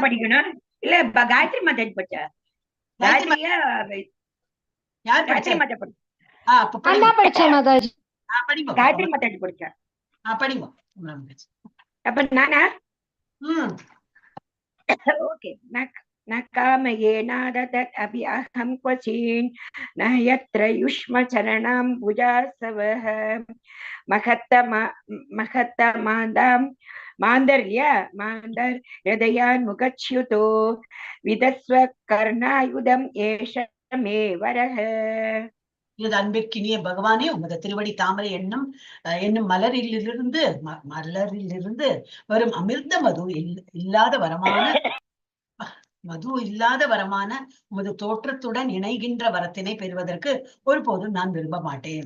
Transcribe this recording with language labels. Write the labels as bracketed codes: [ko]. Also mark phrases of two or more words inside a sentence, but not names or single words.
[ta] படிக்கணும்? இல்ல காயத்ரி மாதாஜி படிச்சா. யார் படிச்சா? படிச்சேன் மாதாஜி. காயத்ரி மாதாஜி படிச்சா. படிங்க. அப்ப நானா? ஓகே. [sa] न कामयेनाददत् अपि अहं क्वचिन् न यत्र युष्मचरणाम्बुजासवः हृदयान्मुखच्युतो विदस्व कर्णायुधम् एष मे वरः. [ta] இது அன்பிற்கினிய பகவானே, உமது திருவடி தாமரை என்னும் மலரிலிருந்து வரும் அமிர்த மது இல்லாத வரமான உமது தோற்றத்துடன் இணைகின்ற வரத்தினை பெறுவதற்கு ஒருபோதும் நான் விரும்ப மாட்டேன்.